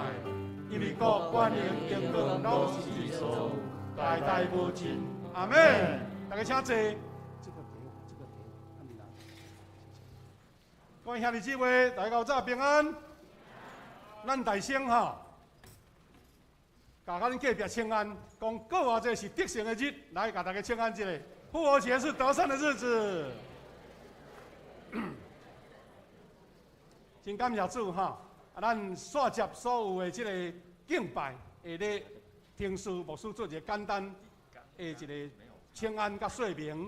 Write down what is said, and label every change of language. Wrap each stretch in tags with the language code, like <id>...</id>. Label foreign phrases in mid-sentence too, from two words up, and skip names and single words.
<nan>因为国、权、能、荣光拢是你所，代代无尽。阿门。大家请坐。这个给，各位兄弟姊妹，大家早平安。咱大声哈，甲咱隔壁请安，讲过活节是得胜的日，来甲大家请安一下。复活节是得胜的日子。真感谢主哈！咱煞接所有的这个敬拜，下咧听师牧师做一个简单的一个请安甲说明。</nan>